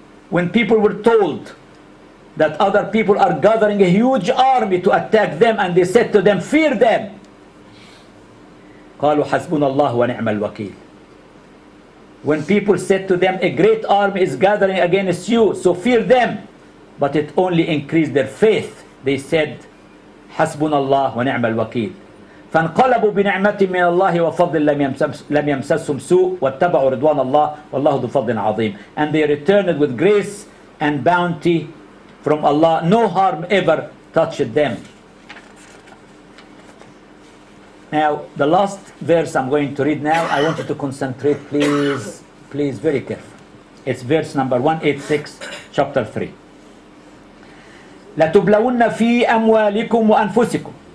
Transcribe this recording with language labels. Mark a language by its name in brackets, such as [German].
[English] When people were told that other people are gathering a huge army to attack them, and they said to them, fear them, [Arabic] قالوا حسبنا الله ونعم الوكيل. [English] When people said to them, a great army is gathering against you, so fear them, but it only increased their faith, they said, [Arabic] حسبنا الله ونعم الوكيل. فانقلبوا بنعمة من الله وفضل لم يمسسهم سوء واتبعوا رضوان الله والله ذو فضل عظيم. [English] And they returned with grace and bounty from Allah. No harm ever touched them. Now, the last verse I'm going to read now, I want you to concentrate, please, please, very careful. It's verse number 186, chapter 3. [Arabic] لَتُبْلَوُنَّ فِي أَمْوَالِكُمْ وَأَنفُسِكُمْ.